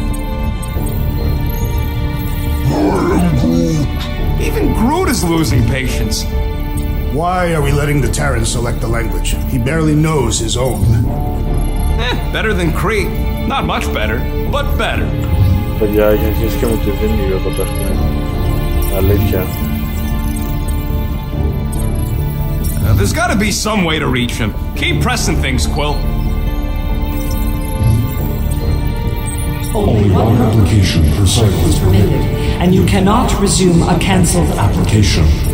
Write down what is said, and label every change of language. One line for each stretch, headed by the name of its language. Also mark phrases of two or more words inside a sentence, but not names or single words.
English: Even Groot is losing patience. Why are we letting the Terran select the language? He barely knows his own. Better than Cree. Not much better, but better.
Greek: Παιδιά, έχει αρχίσει και μου τη δίνει λίγο το παιχνίδι. Αλήθεια.
English: There's gotta be some way to reach him. Keep pressing things, Quill. Only one application per cycle is permitted, and you cannot resume a cancelled application.